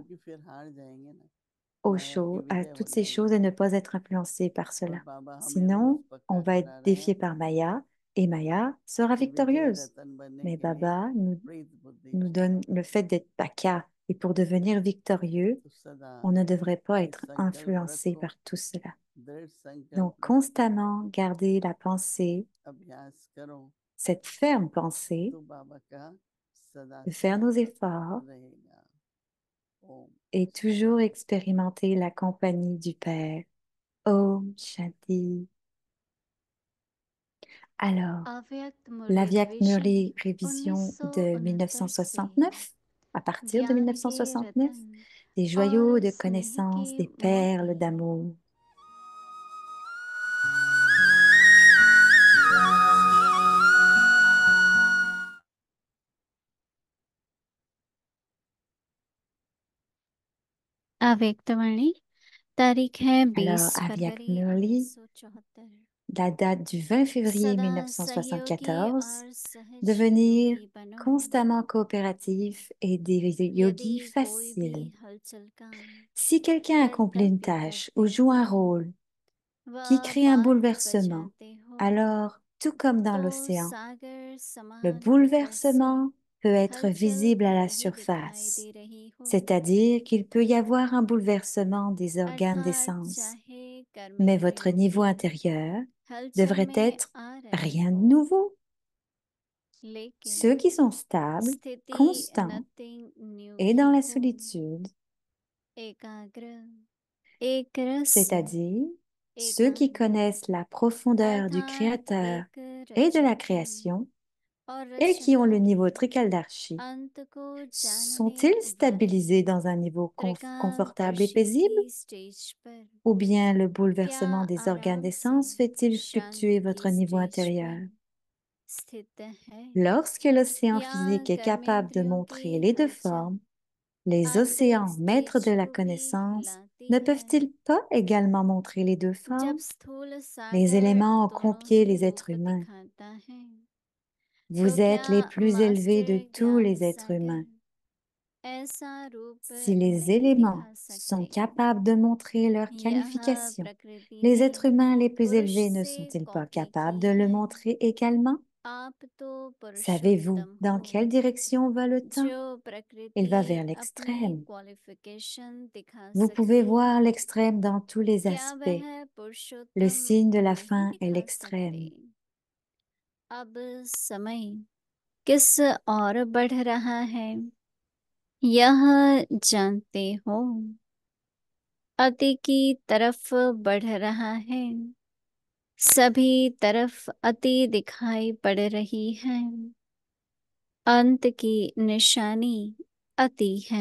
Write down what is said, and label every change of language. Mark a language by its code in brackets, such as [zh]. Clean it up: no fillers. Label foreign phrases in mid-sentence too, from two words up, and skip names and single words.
[hi] क्योंकि फिर हार जाएंगे ना, [fr] aux [hi] माया की [fr] choses, à [hi] विजय हो [fr] toutes ces [hi] जाएगी। [fr] choses et ne pas être influencé par [hi] और [fr] cela. [hi] बाबा हमें रोज [fr] Sinon, on [hi] पक्का [fr] va être [hi] करा रहे [fr] défié [hi] हैं [fr] par Maya et Maya sera [hi] कि विजय [fr] victorieuse. [hi] रतन बनने [fr] Mais [hi] के लिए [fr] Baba [hi] प्रीत बुद्धि [fr] nous donne [hi] चाहिए। [fr] le fait d'être baka. Et pour devenir victorieux, [hi] तो सदा [fr] on ne devrait pas [hi] ये [fr] être [hi] संकल्प [fr] influencé [hi] रखो, [fr] par tout cela. [hi] दृढ़ [fr] Donc, [hi] संकल्प रखो, [fr] constamment garder la pensée, [hi] अभ्यास करो, [fr] cette ferme pensée, [hi] तो बाबा का सदा [fr] de faire nos [hi] साथ [fr] efforts [hi] रहेगा। ओम [fr] et toujours [hi] शांति। [fr] expérimenter la compagnie du Père. [hi] ओम शांति. [fr] Alors, [hi] अव्यक्त [fr] la [hi] मुरली [fr] Vyak [hi] रिविजन [fr] Murli révision de [hi] 1969 से [fr] 1969, à partir de [hi] ज्ञान के [fr] 1969, [hi] रतन [fr] des joyaux [hi] और [fr] de [hi] स्नेह की [fr] connaissances, des perles [hi] मोती [fr] d'amour. [hi] अव्यक्तवाणी तारीख है [fr] Alors, [hi] 20 [fr] Avyak [hi] फरवरी [fr] Murli, [hi] 1974। [fr] la date du 20 février [hi] सदा सहयोगी [fr] 1974, [hi] और सहज [fr] devenir [hi] योगी बनो। [fr] constamment coopératif et des [hi] यदि [fr] yogis [hi] कोई भी [fr] faciles. [hi] हलचल का [fr] Si quelqu'un accomplit une [hi] कर्तव्य [fr] tâche [hi] करते [fr] ou joue un [hi] हो [fr] rôle qui [hi] व [fr] crée un [hi] बात [fr] bouleversement, [hi] बजाते हो [fr] alors, tout comme dans [hi] तो [fr] l'océan, [hi] सागर [fr] le [hi] समान प्रखर से [fr] bouleversement peut être [hi] हलचल [fr] visible à la [hi] नहीं दिखाई [fr] surface, [hi] दे रही हो, [fr] c'est-à-dire qu'il peut y avoir un bouleversement des organes des [hi] अर्थात [fr] sens, [hi] चाहे [fr] mais [hi] कर्मेंद्र [fr] votre niveau [hi] योगी [fr] intérieur [hi] हलचल [fr] devrait [hi] में [fr] être [hi] आ रहे [fr] rien de [hi] हो, [fr] nouveau. [hi] लेकिन [fr] Ceux qui sont stables, [hi] स्थिति [fr] constants [en] nothing new [fr] et [hi] की [fr] dans la [hi] हो, [fr] solitude, [hi] एकाग्र एक रस [fr] c'est-à-dire ceux qui [hi] एकांत [fr] connaissent la profondeur du [hi] अर्थात [fr] Créateur [hi] एक [fr] et de la [hi] रचयिता [fr] création [hi] और [fr] et qui ont le [hi] रचनहार [fr] niveau Trikaldarshi, [hi] अंत को जानने [fr] sont-ils [hi] वाले [fr] stabilisés dans un niveau confortable et [hi] त्रिकालदर्शी [fr] paisible? [hi] की स्टेज पर [fr] Ou bien le [hi] क्या [fr] bouleversement des organes [hi] आराम [fr] des [hi] से [fr] sens fait-il fluctuer [hi] शांति [fr] votre [hi] की [fr] niveau [hi] स्टेज पर [fr] intérieur? [hi] स्थित है [fr] Lorsque l'océan [hi] या [fr] physique est capable de [hi] कर्मेंद्रियों की [fr] montrer les deux [hi] हलचल [fr] formes, les [hi] आंतरिक [fr] océans maîtres [hi] स्टेज [fr] de la [hi] को भी [fr] connaissance [hi] हिलाती [fr] ne [hi] है, [fr] peuvent-ils pas également montrer les deux [hi] जब [fr] formes? [hi] स्थूल [fr] Les [hi] सागर [fr] éléments ont [hi] दोनों [fr] confié [hi] ही [fr] les êtres [hi] रूप [fr] humains. [hi] दिखाता है, तो [fr] Vous [hi] क्या [fr] êtes les plus élevés de [hi] मास्टर [fr] tous [hi] ज्ञान [fr] les êtres [hi] सागर [fr] humains. [hi] ऐसा रूप [fr] Si les [hi] नहीं [fr] éléments [hi] दिखा [fr] sont [hi] सकते? [fr] capables de montrer leur [hi] यह [fr] qualification, [hi] प्रकृति [fr] les êtres [hi] में [fr] humains les plus [hi] पुरुष [fr] élevés ne [hi] से [fr] sont-ils pas [hi] कॉपी [fr] capables [hi] की [fr] de le [hi] है, [fr] montrer également? [hi] आप तो [fr] Savez-vous [hi] पुरुषोत्तम [fr] dans [hi] हो [fr] quelle direction va le temps? [hi] जो [fr] Il [hi] प्रकृति [fr] va vers [hi] अपने [fr] l'extrême. [hi] क्वालिफिकेशन दिखा [fr] Vous pouvez [hi] सकती [fr] voir [hi] है, [fr] l'extrême dans tous les [hi] क्या [fr] aspects. [hi] वह [fr] Le [hi] पुरुषोत्तम [fr] signe de la [hi] नहीं [fr] fin est [hi] दिखा सकते? [fr] l'extrême. [hi] अब समय किस और बढ़ रहा है, यह जानते हो? अति की तरफ बढ़ रहा है, सभी तरफ अति दिखाई पड़ रही है, अंत की निशानी अति है।